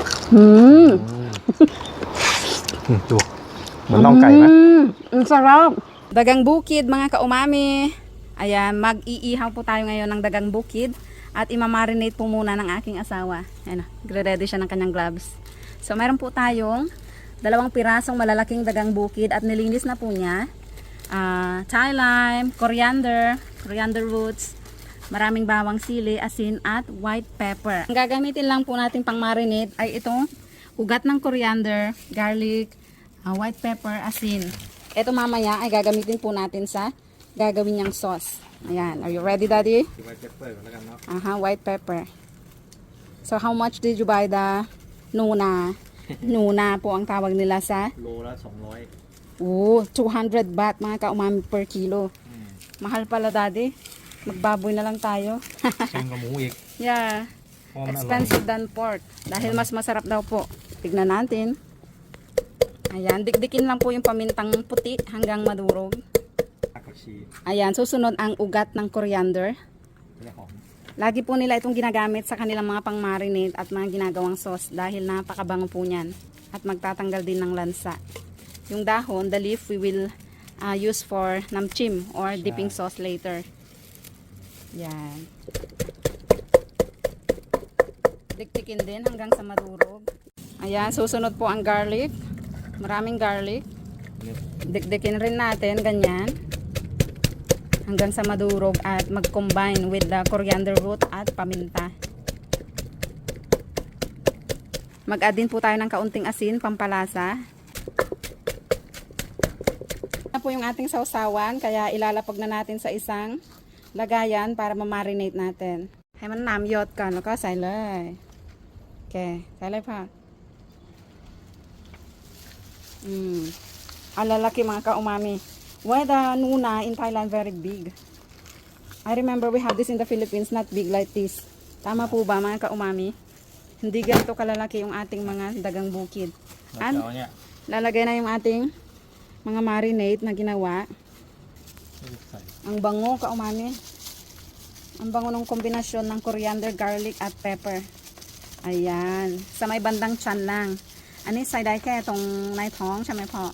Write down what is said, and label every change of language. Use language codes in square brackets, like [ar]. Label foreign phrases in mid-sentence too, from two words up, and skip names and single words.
[th] ดูเหมือนน่องไก่ไหม [tl] Ang sarap. Dagang bukid mga kaumami. Ayan, mag-iihaw po tayo ngayon ng dagang bukid. At imamarinate po muna ng aking asawa. Ayan, nagre-ready siya ng kanyang gloves. So meron po tayong 2 pirasong malalaking dagang bukid at nilinis na po niya. [en] Thai lime, coriander roots, [tl] maraming bawang sili, asin at [en] white pepper. [tl] Ang gagamitin lang po natin pang marinate ay itong ugat ng coriander, garlic, [en] white pepper, [tl] asin. Ito mamaya ay gagamitin po natin sa gagawin niyang sauce. Ayan, [en] are you ready, Daddy? White pepper [th] แล้วกันเนาะ [en] White pepper. So how much did you buy the nuna? [tl] Nuna po ang tawag nila sa [th] โลละ200 [tl] 200 baht mga kaumami [en] per kilo. [tl] Mahal pala, Daddy. Magbaboy na lang tayo. [th] แพงกว่าหมูอีก [en] Yeah. [th] เพราะมันอร่อย [en] Expensive than pork. [tl] Dahil mas masarap daw po. Tignan natin. Ayan, dikdikin lang po yung pamintang puti hanggang madurog. [th] ผักชี [tl] Ayan, susunod ang ugat ng coriander. [th] จะได้หอม [tl] Lagi po nila itong ginagamit sa kanilang mga pang-marinate at mga ginagawang sauce dahil napakabango po niyan at magtatanggal din ng lansa. Yung dahon, [en] the leaf, we will use for namchim or dipping sauce later. [tl] Yan. Diktikin din hanggang sa madurog. Ayan, susunod po ang garlic. Maraming garlic. Dikdikin rin natin, ganyan. Hanggang sa madurog at mag-combine [en] with the coriander root [tl] at paminta. Mag-add din po tayo ng kaunting asin, pampalasa. Ito po yung ating sausawan, kaya ilalapag na natin sa isang lagayan para ma-marinate natin. [th] ให้มันน้ำหยดก่อนแล้วก็ใส่เลยโอเคใส่เลยพ่อ [tl] ang lalaki mga ka-umami. [en] Why the nuna in Thailand very big? I remember we have this in the Philippines, not big like this. [tl] Tama po ba mga ka-umami? Hindi ganito kalalaki yung ating mga dagang bukid. At [th] แล้วเนี่ย [tl] lalagay na yung ating mga marinate na ginawa. [th] ใส่ [tl] Ang bango ka-umami. Ang bango ng kombinasyon ng [en] coriander, garlic [tl] at pepper. Ayan. Sa may bandang tiyan lang. [th] อันนี้ใส่ได้ก็ต้องในท้อง ใช่ไหมพ่อ